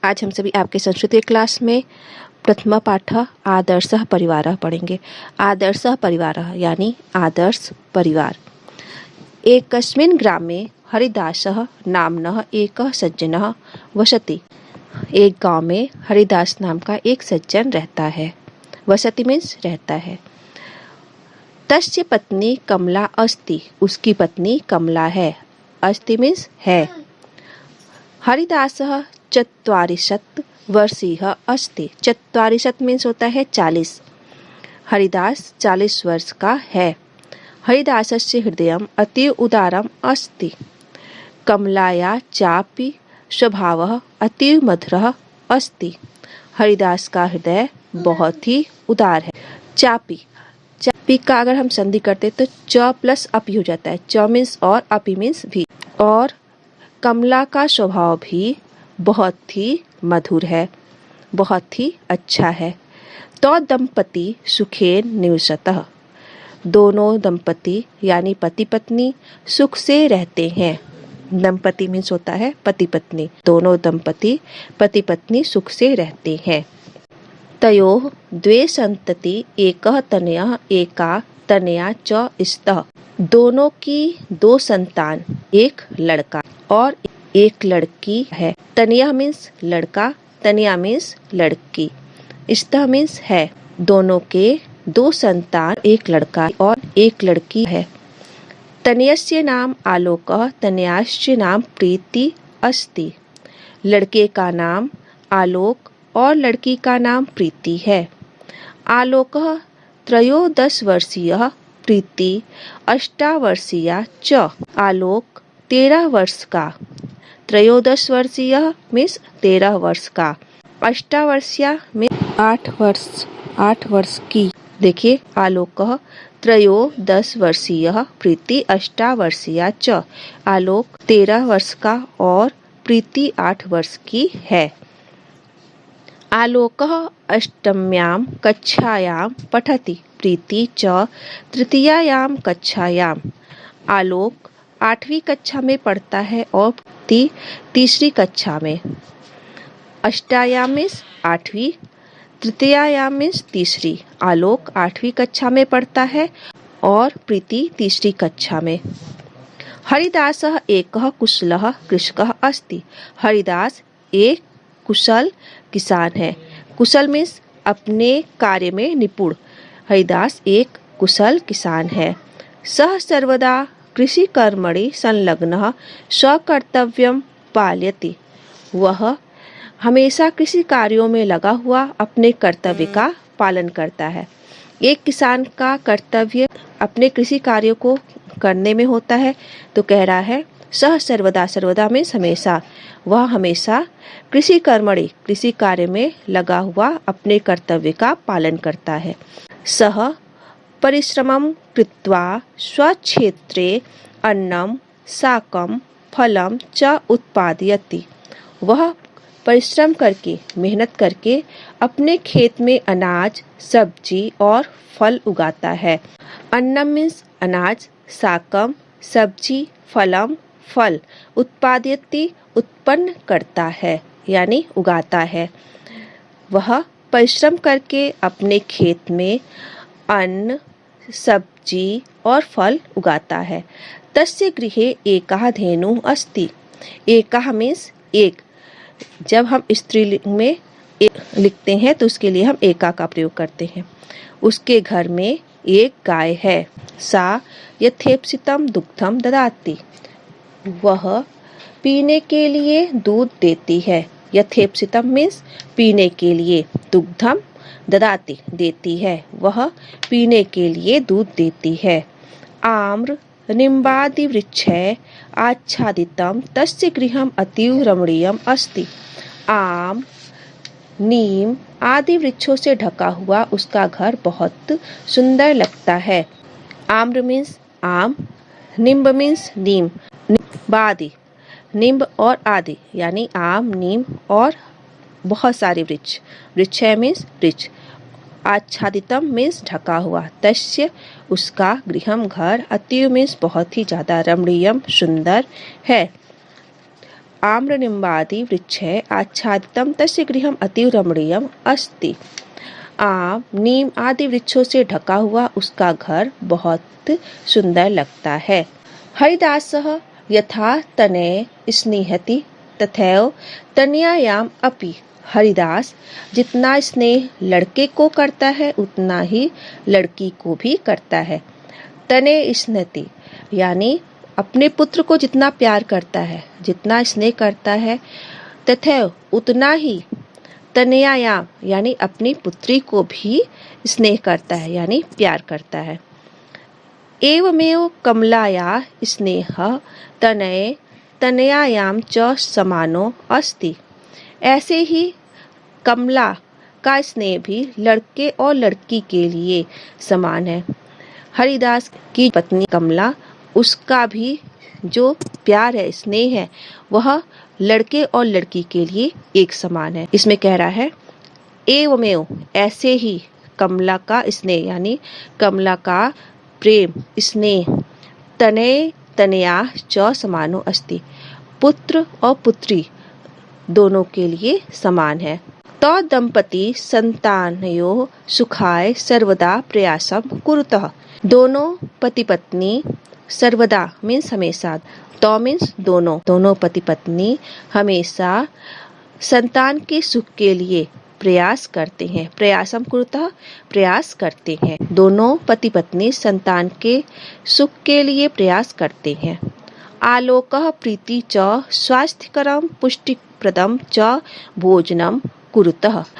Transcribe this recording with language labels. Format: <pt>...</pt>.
<hi>आज हम सभी आपके संस्कृत क्लास में प्रथम पाठ</hi> <sa>आदर्शः परिवारः</sa> <hi>पढ़ेंगे।</hi> <sa>आदर्शः परिवारः</sa> <hi>यानी आदर्श परिवार।</hi> <sa>एकस्मिन् ग्रामे हरिदासः नाम्नः एकः सज्जनः वसति।</sa> <hi>एक गांव में हरिदास नाम का एक सज्जन रहता है। वसति मीन्स रहता है।</hi> <sa>तस्य पत्नी कमला अस्ति।</sa> <hi>उसकी पत्नी कमला है। अस्ति मीन्स है।</hi> <sa>हरिदासः 40 वर्षीयः अस्ति।</sa> <hi>40 मीन्स होता है 40। हरिदास 40 वर्ष का है।</hi> <sa>हरिदासस्य हृदयम् अतीव उदारम् अस्ति। कमलाया चापि स्वभावः अतीव मधुरः अस्ति।</sa> <hi>हरिदास का हृदय बहुत ही उदार है। चापी का अगर हम संधि करते तो च प्लस अपी हो जाता है। च मीन्स और, अपी मीन्स भी। और कमला का स्वभाव भी बहुत ही मधुर है, बहुत ही अच्छा है।</hi> <sa>तो दंपति सुखेन निवसतः।</sa> <hi>दोनों दंपति यानी पति पत्नी सुख से रहते हैं। दंपति मीन्स होता है पति पत्नी। दोनों दंपति पति पत्नी सुख से रहते हैं।</hi> <sa>तयोः द्वे सन्तति एकः तनयः एका तनया च स्तः।</sa> <hi>दोनों की 2 संतान, एक लड़का और एक लड़की है। तनिया मीन्स लड़का, तनिया मीन्स लड़की, स्तः मीन्स है। दोनों के 2 संतान, एक लड़का और एक लड़की है।</hi> <sa>तनयस्य नाम आलोकः तनयास्य नाम प्रीति अस्ति।</sa> <hi>लड़के का नाम आलोक और लड़की का नाम प्रीति है।</hi> <sa>आलोकः 13 वर्षीयः प्रीति 8 वर्षीया च।</sa> <hi>आलोक 13 वर्ष का, 13 वर्षीय मीन्स 13 वर्ष का, 8 वर्षीया मीन्स 8 वर्ष की।</hi> <sa>देखिए, आलोकः 13 वर्षीयः प्रीति 8 वर्षीया च।</sa> <hi>आलोक 13 वर्ष का और प्रीति 8 वर्ष की है।</hi> <sa>आलोकः अष्टम्यां कक्षायां पठति। प्रीति च तृतीयायां कक्षायां।</sa> <hi>आलोक 8वीं कक्षा में पढ़ता है और प्रीति 3री कक्षा में। अष्टायाम मीन्स 8वीं, तृतीयायाम मीन्स 3री। आलोक 8वीं कक्षा में पढ़ता है और प्रीति 3री कक्षा में।</hi> <sa>हरिदासः एकः कुशलः कृषकः अस्ति।</sa> <hi>हरिदास एक कुशल किसान है। कुशल मीन्स अपने कार्य में निपुण। हरिदास एक कुशल किसान है।</hi> <sa>सः सर्वदा कृषि कर्मणि संलग्नः स्वकर्तव्यं पालयति।</sa> <hi>वह हमेशा कृषि कार्यों में लगा हुआ अपने कर्तव्य का पालन करता है। एक किसान का कर्तव्य अपने कृषि कार्यों को करने में होता है, तो कह रहा है</hi> <sa>सह सर्वदा।</sa> <hi>सर्वदा में हमेशा। वह हमेशा</hi> <sa>कृषि कर्मणि</sa> <hi>कृषि कार्य में लगा हुआ अपने कर्तव्य का पालन करता है।</hi> <sa>सह परिश्रमं कृत्वा स्वक्षेत्रे अन्नं शाकं फलं च उत्पादयति।</sa> <hi>वह परिश्रम करके, मेहनत करके अपने खेत में अनाज, सब्जी और फल उगाता है। अन्नम मीन्स अनाज, शाकम सब्जी, फलम फल, उत्पादयति उत्पन्न करता है यानी उगाता है। वह परिश्रम करके अपने खेत में अन्न, सब्जी और फल उगाता है।</hi> <sa>तस्य गृहे एकः धेनुः अस्ति।</sa> <hi>एकः मीन्स एक। जब हम स्त्रीलिंग में लिखते हैं तो उसके लिए हम एका का प्रयोग करते हैं। उसके घर में एक गाय है।</hi> <sa>सा यथेप्सितं दुग्धं ददाति।</sa> <hi>वह पीने के लिए दूध देती है। यथेप्सितं मीन्स पीने के लिए, दुग्धम ददाति देती है। वह पीने के लिए दूध देती है।</hi> <sa>आम्र निम्बादि वृक्षै आच्छादितं तस्य गृहम् अतीव रमणीयम् अस्ति।</sa> <hi>आम, नीम आदि वृक्षों से ढका हुआ उसका घर बहुत सुंदर लगता है। आम्र मीन्स आम, निम्ब मीन्स नीम, बादि निम्ब और आदि यानी आम, नीम और बहुत सारे वृक्ष। वृक्षै मीन्स वृक्ष। आच्छादितम मीन्स ढका हुआ। तस्य उसका, गृहम घर, अतीव मीन्स बहुत ही ज्यादा, रमणीयम सुंदर है।</hi> <sa>आम्रनिम्बादि वृक्षे आच्छादितं तस्य गृहम् अतीव रमणीयम् अस्ति।</sa> <hi>आम, नीम आदि वृक्षों से ढका हुआ उसका घर बहुत सुंदर लगता है।</hi> <sa>हरिदासः यथा तनये स्निह्यति तथैव तनयायाम् अपि।</sa> <hi>हरिदास जितना स्नेह लड़के को करता है उतना ही लड़की को भी करता है।</hi> <sa>तनये स्निह्यति</sa> <hi>यानी अपने पुत्र को जितना प्यार करता है, जितना स्नेह करता है, तथैव उतना ही तनयायाम यानी अपनी पुत्री को भी स्नेह करता है यानी प्यार करता है।</hi> <sa>एवमेव कमलाया स्नेह तनये तनयायाम च समानो अस्ति।</sa> <hi>ऐसे ही कमला का स्नेह भी लड़के और लड़की के लिए समान है। हरिदास की पत्नी कमला, उसका भी जो प्यार है, स्नेह है, वह लड़के और लड़की के लिए एक समान है। इसमें कह रहा है एवमेव, ऐसे ही कमला का स्नेह यानी कमला का प्रेम</hi> <sa>स्नेह तनये तनया च समानो अस्ति,</sa> <hi>पुत्र और पुत्री दोनों के लिए समान है।</hi> <sa>तो दंपति संतानयोः सुखाय सर्वदा प्रयासं कुरुतः।</sa> <hi>दोनों पति पत्नी, सर्वदा मीन्स हमेशा, तो मीन्स दोनों, दोनों पति पत्नी हमेशा संतान के सुख के लिए प्रयास करते हैं।</hi> <sa>प्रयासम कुरुतः</sa> <hi>प्रयास करते हैं। दोनों पति पत्नी संतान के सुख के लिए प्रयास करते हैं।</hi> <sa>आलोकः प्रीति च स्वास्थ्यकरं पुष्टिप्रदं च भोजनम कुरुतः।</sa>